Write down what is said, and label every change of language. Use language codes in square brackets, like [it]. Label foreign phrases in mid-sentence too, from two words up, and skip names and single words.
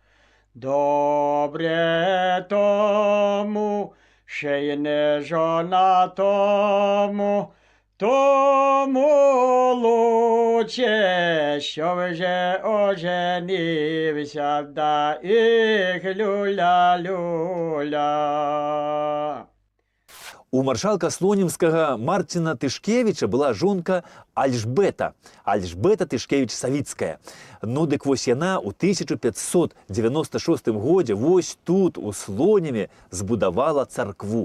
[uk] Добре тому, ще й не жонатому, тому лучше, що вже оженився, да їх люля. [be] У маршалка слонімскага Марціна Тышкевіча была жонка Альжбета Тышкевіч-Савіцкая. Ну, дык вось яна ў 1596 годзе вось тут, у Слоніме, збудавала царкву.